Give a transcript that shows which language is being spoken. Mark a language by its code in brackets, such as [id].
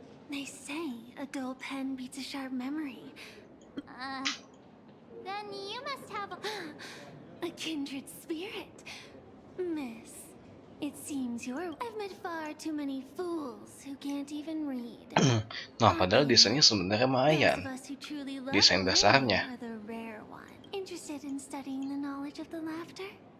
[en] They say a dull pen beats a sharp memory. Then you must have a kindred spirit. Miss, it seems I've met far too many fools who can't even read. [id] Nah, padahal desainnya sebenarnya lumayan. Desain dasarnya. [en] Are the rare one. Interested in studying the knowledge of the laughter?